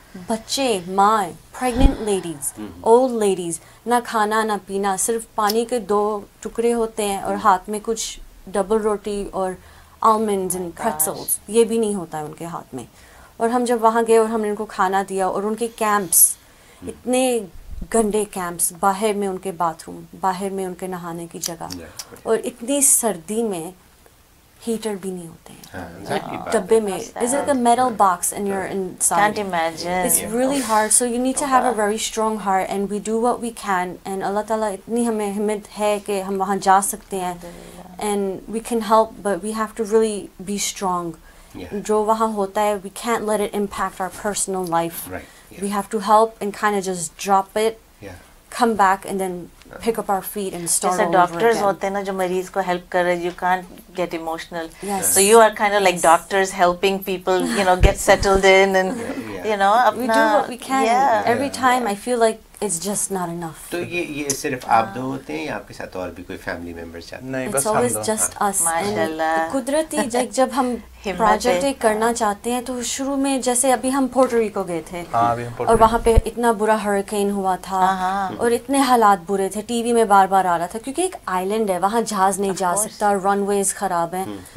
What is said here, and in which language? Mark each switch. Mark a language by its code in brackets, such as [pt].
[hi] बच्चे, माँ, pregnant ladies, old ladies, ना खाना ना पीना, सिर्फ पानी के 2 टुकड़े होते हैं और हाथ में कुछ डबल रोटी और आलमंड्स एंड प्रेट्जल्स, ये भी नहीं होता है उनके हाथ में. और हम जब वहाँ गए और हमने उनको खाना दिया, और उनके कैंप्स इतने गंदे कैंप्स, बाहर में उनके बाथरूम, बाहर में उनके नहाने की जगह, और इतनी सर्दी में हीटर भी नहीं होते हैं डब्बे में. [en] Is it a metal box and you're inside? Can't imagine. It's really hard. So you need to have a very strong heart and we do what we can. [hi] And Allah Ta'ala इतनी हमें हिम्मत है कि हम वहाँ जा सकते हैं. [en] And we can help, but we have to really be strong. [hi] जो वहाँ होता है, [en] we can't let it impact our personal life. We have to help and kind of just drop it, come back and then pick up our feet and start all over again. [hi] जैसे doctors होते हैं ना जो मरीज को help कर रहे हैं, [en] you can't get emotional. So you are kind of like doctors helping people, you know, get settled in and you know, we do what we can. Every time I feel like it's just not enough. [hi] तो ये सिर्फ आप दो होते हैं या आपके साथ और भी कोई फैमिली मेंबर्स जाते हैं? नहीं, [en] It's [hi] बस हम [en] always [hi] दो. [en] just us. [hi] माशाल्लाह. कुदरती जब हम प्रोजेक्ट एक करना चाहते हैं तो शुरू में जैसे अभी हम पोर्टो रिको गए थे और वहाँ पे इतना बुरा हरिकेन हुआ था और इतने हालात बुरे थे, टीवी में बार बार आ रहा था, क्योंकि एक आइलैंड है, वहाँ जहाज नहीं जा सकता, रनवेज खराब हैं.